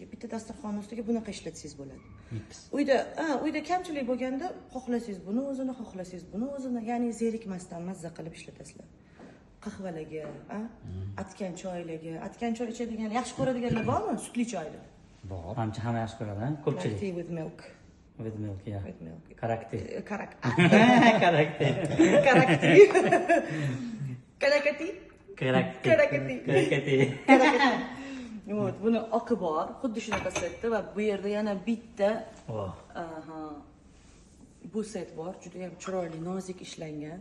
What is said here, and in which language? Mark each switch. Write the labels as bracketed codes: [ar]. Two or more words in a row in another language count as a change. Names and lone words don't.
[uz] Bitta dasturxon ustiga bunaqa ishlatsangiz bo'ladi. Uyda kamchilik bo'lganda xohlasangiz buni o'zini, xohlasangiz buni o'zini, ya'ni zerikmasdan mazza qilib ishlatasizlar. Qahvalarga, atkan choylarga, atkan choy ichadigan, yaxshi ko'radiganlar bormi? Sutli choyni. Bor. Hamma yaxshi ko'radi, ko'pchilik. [en] Tea with milk. With milk, yeah. With milk. [uz] Karakter. Karakter. Вот, buni oqi bor, xuddi shunaqa setda va bu yerda yana bitta bu set bor, juda ham chiroyli, nozik ishlangan.